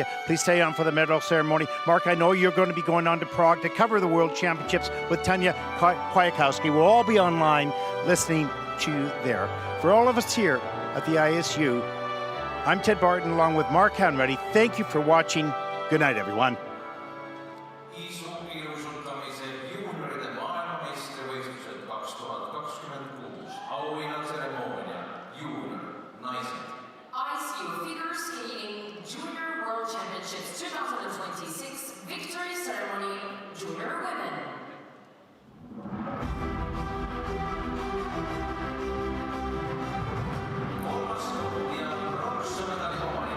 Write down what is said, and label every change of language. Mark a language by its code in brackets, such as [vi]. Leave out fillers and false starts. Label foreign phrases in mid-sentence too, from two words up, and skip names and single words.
[en] Please stay on for the medal ceremony. Mark, I know you're going to be going on to Prague to cover the World Championships with Tanya Kwiatkowski. We'll all be online listening to you there. For all of us here at the ISU, I'm Ted Barton along with Mark Hanreddy. Thank you for watching. Good night, everyone. [et] Isukiiruisutamise juunioride maailmameistrivõistlused 2026. Auhinnatseremoonia. Juunior. Naised. [en] ICU Figure Skating Junior World Championships 2026 Victory Ceremony Junior Women. [et] Kolmas ja pronksmedali omanik.